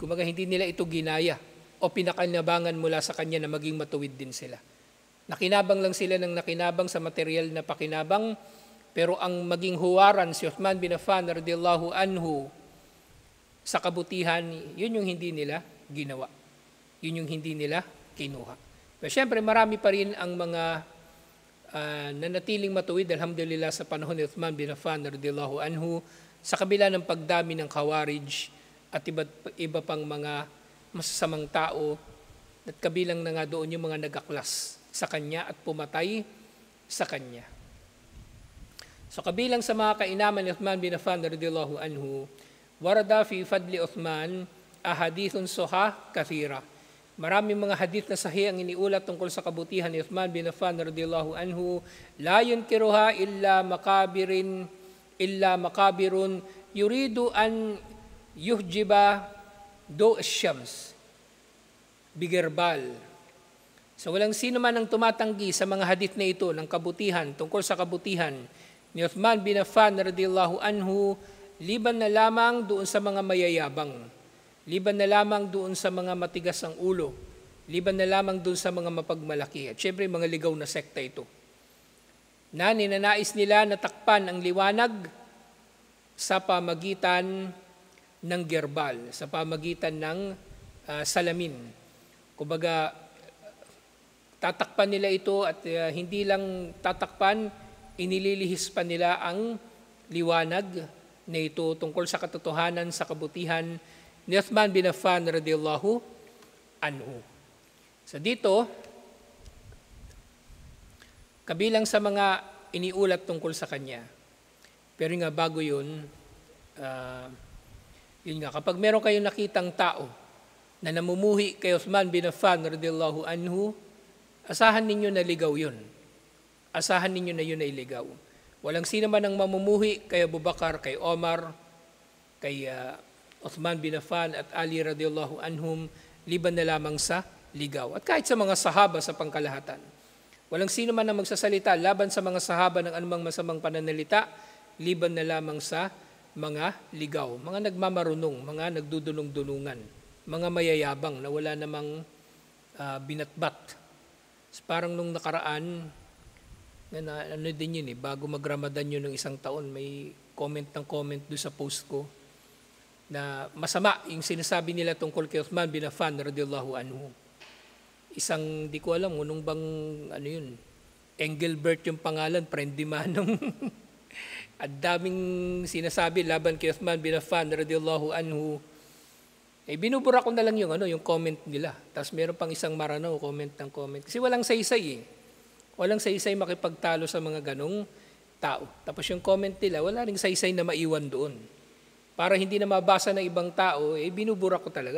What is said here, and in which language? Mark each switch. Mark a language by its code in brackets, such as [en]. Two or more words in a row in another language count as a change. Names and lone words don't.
[tl] Kumbaga, hindi nila ito ginaya o pinakinabangan mula sa kanya na maging matuwid din sila. Nakinabang lang sila ng nakinabang sa material na pakinabang, pero ang maging huwaran si Uthman bin Affan [ar] رضي الله عنه [tl] sa kabutihan, yun yung hindi nila ginawa. Yun yung hindi nila kinuha. Pero syempre, marami pa rin ang mga nanatiling matuwid, alhamdulillah, sa panahon ni Uthman bin Affan [ar] رضي الله عنه, [tl] sa kabila ng pagdami ng Khawarij at iba pang mga masasamang tao, at kabilang na nga doon yung mga nagaklas sa kanya at pumatay sa kanya. So kabilang sa mga kainaman ni Uthman bin Affan [ar] رضي الله عنه, ورد في فضل عثمان أحاديث صحاح كثيرة. [tl] Maraming mga hadith na sahih ang iniulat tungkol sa kabutihan ni Uthman bin Affan [ar] رضي الله عنه. لا ينكرها إلا مكابر يريد أن يحجب ضوء الشمس بالغربال. [tl] So walang sino man ang tumatanggi sa mga hadith na ito ng kabutihan, tungkol sa kabutihan ni Uthman bin Affan [ar] رضي الله عنه, [tl] liban na lamang doon sa mga mayayabang, liban na lamang doon sa mga matigas ang ulo, liban na lamang doon sa mga mapagmalaki. At syempre mga ligaw na sekta ito, na ninanais nila na takpan ang liwanag sa pamagitan ng gerbal, sa pamagitan ng salamin. Kumbaga, tatakpan nila ito at hindi lang tatakpan, inililihis pa nila ang liwanag na ito tungkol sa katotohanan, sa kabutihan ni Uthman bin Affan [ar] رضي الله عنه. [tl] So dito, kabilang sa mga iniulat tungkol sa kanya, pero nga bago yun, yun nga, kapag meron kayong nakitang tao na namumuhi kay Uthman bin Affan [ar] رضي الله عنه, [tl] asahan ninyo na ligaw yun. Asahan ninyo na yun ay ligaw. Walang sino man ang mamumuhi kay Abu Bakar, kay Omar, kay Uthman bin Affan at Ali [ar] رضي الله عنهم, [tl] liban na lamang sa ligaw. At kahit sa mga sahaba sa pangkalahatan, walang sino man ang magsasalita laban sa mga sahaba ng anumang masamang pananalita, liban na lamang sa mga ligaw, mga nagmamarunong, mga nagdudunong-dunungan, mga mayayabang na wala namang binatbat. So, parang nung nakaraan, ano din yun bago mag-Ramadan yun ng isang taon, may comment doon sa post ko na masama yung sinasabi nila tungkol kay Uthman bin Affan [ar] رضي الله عنه. [tl] Isang, di ko alam, nung bang, Engelbert yung pangalan, friend di manong at daming sinasabi laban kay Uthman bin Affan [ar] رضي الله عنه. [tl] Binubura ko na lang yung comment nila. Tapos meron pang isang Maranao, comment. Kasi walang saysay Walang saysay makipagtalo sa mga ganong tao. Tapos yung comment nila, wala ring saysay na maiwan doon. Para hindi na mabasa ng ibang tao, binubura ko talaga.